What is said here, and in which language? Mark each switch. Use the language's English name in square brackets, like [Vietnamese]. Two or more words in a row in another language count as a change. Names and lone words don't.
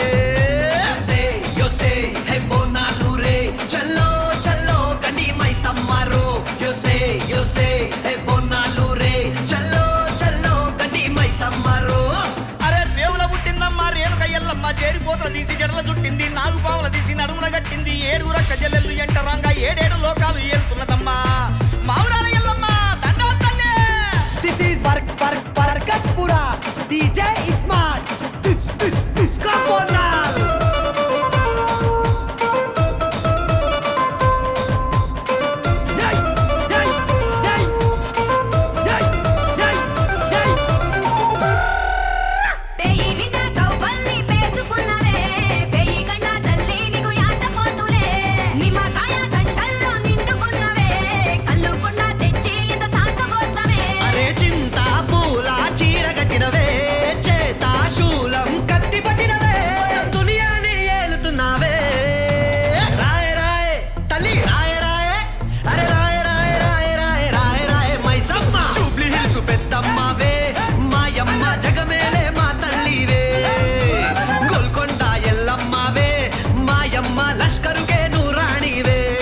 [Telugu] యోసే హే బోనాలు రే చల్లో చల్లో గని మైసమ్మారో యోసే హే బోనాలు రే చల్లో చల్లో గని మైసమ్మారో అరే రేవుల పుట్టిందమ్మా రేణుక ఎల్లమ్మ చేరిపోతల తీసి జడల చుట్టింది నాలుగు పావుల తీసి నడుమున గట్టింది ఏడుగుర కజల్లెల్లు ఎంటరంగా ఏడేడు లోకాలు ఏలుతున్నదమ్మా మావురాల ఎల్లమ్మ దండా తల్లే [English] This is Barkatpura. DJ is smart. This Kaponal. Yay! Yay! Yay! Yay! Yay! Yay! [Telugu] పెయి మీద కౌపల్లి పేసుకున్నవే పెయి కండ తల్లి నీకు యాట పోతులే నిమ్మకాయ గంటల్లో నిండుకున్నవే కళ్ళు కొండ తెచ్చి ఇంత సాకబోస్తవే అరే చింత పూల చీర కట్టినవే చేత శూలం కత్తి పట్టినవే దునియాని ఏలుతున్నావే రాయ రాయ తల్లి రాయ రాయ అరే రాయ రాయ రాయ రాయ రాయ రాయ మైసమ్మ జూబ్లీ హిల్స్ పెద్దమ్మవే మాయమ్మ జగమేలే మా తల్లివే గోల్కొండ ఎల్లమ్మవే మాయమ్మ లష్కరుకే నూరాణివే